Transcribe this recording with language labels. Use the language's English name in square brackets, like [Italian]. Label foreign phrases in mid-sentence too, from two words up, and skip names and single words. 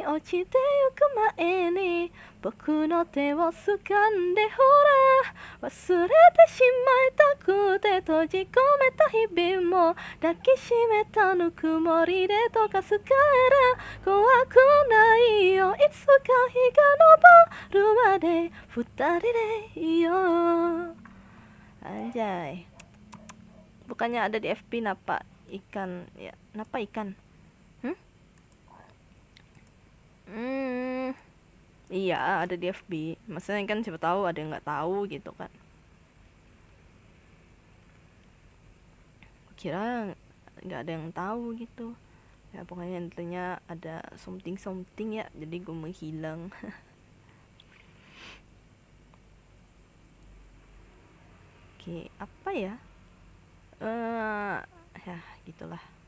[Japanese] 落ちてゆく前に僕の手を掴んでほら忘れてしまいたくて閉じ込めた日々も抱きしめたぬくもりで溶かすから怖くないよいつか日が昇るまで二人でいよう [Indonesian] Anjay bukannya ada di FB napa ikan [Japanese] ya napa ikan [Indonesian] iya ada di FB maksudnya kan siapa tahu ada yang nggak tahu gitu kan kira nggak ada yang tahu gitu ya pokoknya intinya ada something ya jadi gue menghilang oke apa ya ya gitulah